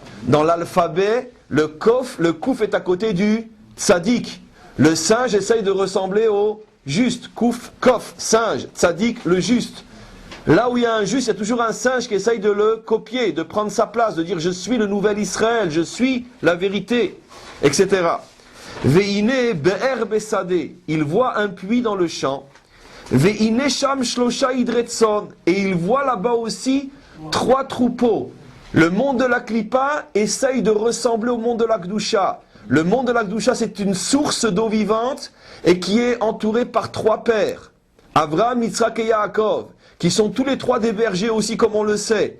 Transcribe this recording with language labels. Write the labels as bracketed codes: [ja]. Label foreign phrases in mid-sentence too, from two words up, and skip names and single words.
[fr] Dans l'alphabet, le Kouf est à côté du Tzadik. Le singe essaye de ressembler au juste. Kouf, Kof, singe, Tzadik, le juste. Là où il y a un juste, il y a toujours un singe qui essaye de le copier, de prendre sa place, de dire je suis le nouvel Israël, je suis la vérité, etc. [he] והנה באר בשדה, [fr] il voit un puits dans le champ. [he] והנה שם שלשה עדרי צאן, [fr] et il voit là-bas aussi 3 troupeaux. Le monde de la Klippa essaye de ressembler au monde de la Kedusha. Le monde de la Kedusha, c'est une source d'eau vivante et qui est entourée par 3 pères. Abraham, Yitzhak et Yaakov, qui sont tous les 3 des bergers aussi, comme on le sait.